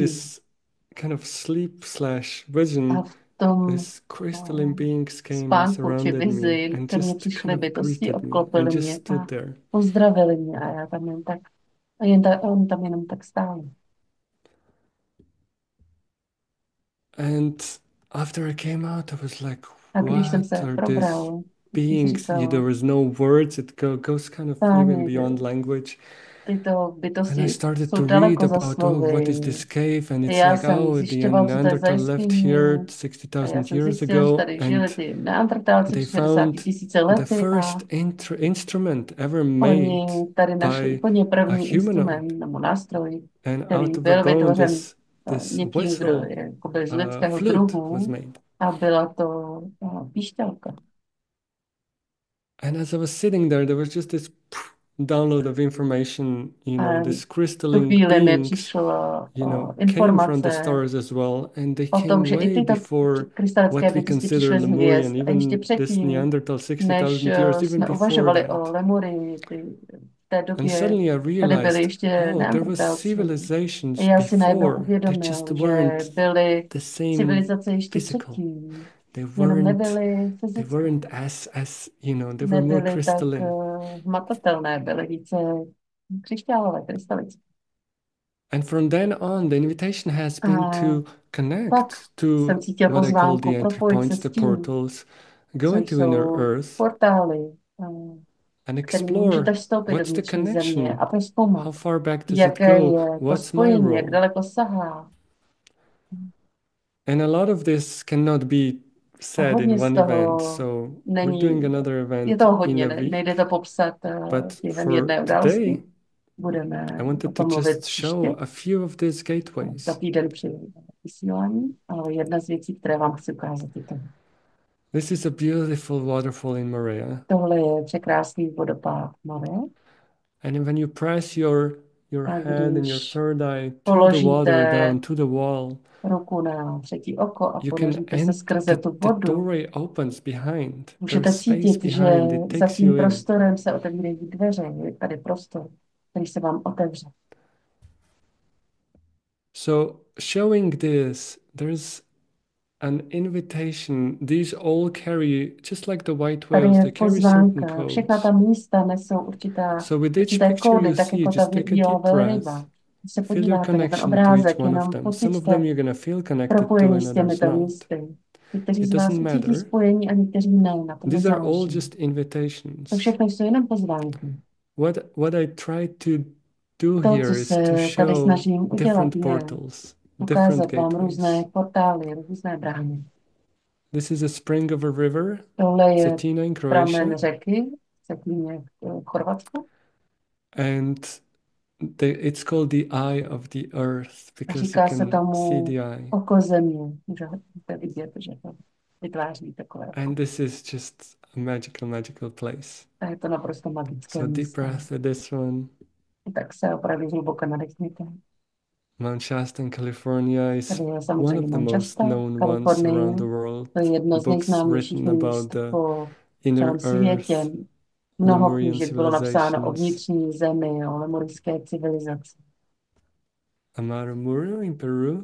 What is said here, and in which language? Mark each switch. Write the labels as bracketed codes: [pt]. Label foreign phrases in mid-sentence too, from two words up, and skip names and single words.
[cs] tím. [en] this kind of sleep slash [cs] A [en] vision, [cs] v tom [en] these crystalline beings came and [cs] spánku či [en] surrounded me [cs] vizi [en] and [cs] ke mně [en] just [cs] přišly [en] kind of [cs] bytosti, [en] greeted me and [cs] obklopily [en] just [cs] mě [en] stood [cs] a [en] there. [cs] pozdravili mě a já tam jen tak, on tam jenom tak stál. [en] And after I came out, I was like, [cs] A když jsem [en] what [cs] se [en] are these [cs] probral, jsem si [en] beings? There [cs] říkal, [en] was no words. It goes kind of even [cs] páni, [en] beyond language. [cs] tyto [en] And I [cs] bytosti [en] started [cs] jsou [en] to read [cs] daleko za [en] about, oh, what [cs] slovy. [en] is this cave? And it's [cs] Já [en] like, [cs] jsem [en] oh, the [cs] zjišťoval, co to je za [en] Neanderthal left here [cs] jeskyni, a já [en] 60,000 [cs] jsem [en] years [cs] zjistil, že [en] ago. [cs] tady žili [en] And [cs] ty neandertálci [en] they [cs] před 60 [en] found [cs] tisíce [en] the [cs] lety a [en] first instrument ever made [cs] oni tady našli [en] by [cs] úplně [en] a [cs] první [en] humanoid. [cs] instrument nebo nástroj, [en] And [cs] který [en] out of a [cs] byl [en] bone, [cs] vytvořen [en] this [cs] někým, kdo [en] whistle, [cs] je jakoby z lidského [en] flute was [cs] druhu [en] made. [cs] a byla to píšťalka. [en] And as I was sitting there was just this download of information, [cs] A [en] these [cs] v tu [en] crystalline [cs] chvíli mi [en] beings, [cs] přišla [en] came from the [cs] informace [en] stars as well, and they [cs] o tom, [en] came [cs] že i [en] way [cs] tyto [en] before [cs] krystalické [en] what we [cs] bytosti [en] consider [cs] přišly z [en] Lemurian, [cs] hvězd a ještě [en] even this [cs] předtím, [en] Neanderthal [cs] než [en] 60,000 years, even [cs] jsme [en] before [cs] uvažovali o [en] that. [cs] Lemurii, v té [en] And [cs] době [en] suddenly I [cs] tady byly [en] realized, [cs] ještě [en] oh, there was [cs] neandertálci. A [en] civilizations [cs] já si najednou [en] before that [cs] uvědomil, [en] just [cs] že [en] weren't [cs] byly [en] the same [cs] civilizace ještě [en] physical. [cs] předtím, [en] They [cs] jenom [en] weren't [cs] nebyly [en] they [cs] fyzické, [en] weren't they were more [cs] nebyly tak [en] crystalline. [cs] hmatatelné, byly více křišťálové, krystalické. [en] And from then on, the invitation has been [cs] A [en] to [cs] pak [en] connect [cs] jsem [en] to [cs] cítil [en] what I call [cs] pozvánku [en] the entry [cs] propojit se [en] points, [cs] s [en] the [cs] tím, [en] portals, [cs] co [en] go into inner [cs] jsou [en] earth [cs] portály, [en] and [cs] kterými můžete [en] explore [cs] vstoupit do [en] what's the [cs] vnitřní země [en] connection, [cs] a prozkoumat, [en] how far back does it [cs] jaké [en] go, [cs] je to [en] what's my [cs] spojení, jak [en] role. [cs] daleko sahá. [en] And a lot of this cannot be [cs] A [en] said in [cs] hodně z [en] one event, [cs] toho [en] so we're doing [cs] není, [en] another [cs] je [en] event [cs] toho [en] in [cs] hodně, [en] a week. [cs] nejde to popsat [en] But [cs] během [en] for [cs] jedné [en] today, [cs] události. Budeme [en] I [cs] o [en] wanted to [cs] tom mluvit [en] just show [cs] příště, [en] a few of these [cs] za [en] gateways. [cs] týden při vysílání, ale jedna z věcí, které vám chci ukázat, je to. [en] This is a beautiful waterfall in Morea. [cs] Tohle je překrásný vodopád Moře. [en] And when you press your [cs] A [en] head and your [cs] když [en] third eye to the water, [cs] položíte [en] down to the wall, [cs] ruku na třetí oko a [en] you can [cs] ponoříte se [en] end [cs] skrze tu [en] the [cs] vodu, [en] doorway opens behind. There's [cs] můžete [en] space [cs] cítit, že [en] behind. It [cs] za [en] takes [cs] tím [en] you in. [cs] prostorem se otevírají dveře. Je tady prostor, který se vám otevře. [en] So showing this, there's an invitation. These all carry, just like the white [cs] Tady [en] whales, [cs] je [en] they carry certain [cs] pozvánka. Všechna ta [en] codes. [cs] místa nesou [en] So with each [cs] určité [en] picture [cs] kódy, [en] you [cs] tak [en] see, [cs] jako ta [en] just take a [cs] bílá [en] deep breath. [cs] velryba. Když se [en] Feel your [cs] podíváte na ten [en] connection to each [cs] obrázek, [en] one of [cs] jenom [en] them. Some of them [cs] pocítíte [en] you're gonna feel connected to, [cs] propojení [en] and [cs] s [en] others [cs] těmito [en] not. [cs] místy. Někteří [en] It [cs] z vás [en] doesn't [cs] ucítí [en] matter. [cs] spojení a někteří ne, na tom [en] These are all [cs] nezáleží. [en] just [cs] To [en] invitations. [cs] všechno jsou jenom pozvánky. [en] What I try to do [cs] To, co [en] here is to [cs] se tady [en] show [cs] snažím udělat, [en] different [cs] je [en] portals, different [cs] ukázat vám různé [en] gateways. [cs] portály, různé brány. [en] This is a spring of a river, [cs] Tohle je [en] Cetina in [cs] pramen [en] Croatia, [cs] řeky, Cetíně v Chorvatsku. [en] and it's called the eye of the earth [cs] A [en] because you [cs] říká se [en] can see [cs] tomu [en] the eye. [cs] oko země. Můžete vidět, že to vytváří takové oko. [en] And this is just a magical place. [cs] A je to naprosto magické [en] So deep [cs] místo. [en] breath with this one. [cs] Tak se opravdu hluboko nadechněte. [en] Mount Shasta in California is [cs] Tady je [en] one of [cs] samozřejmě [en] the most [cs] Manchester, [en] known ones [cs] Kalifornie. [en] around the world. [cs] To je jedno z [en] Books [cs] nejznámějších [en] written about [cs] míst [en] the [cs] po [en] inner [cs] celém světě. [en] earth, [cs] Mnoho [en] Lemurian [cs] knížek bylo napsáno o [en] civilizations. [cs] vnitřní zemi, o lemurijské civilizaci. [en] Amaru Muru in Peru,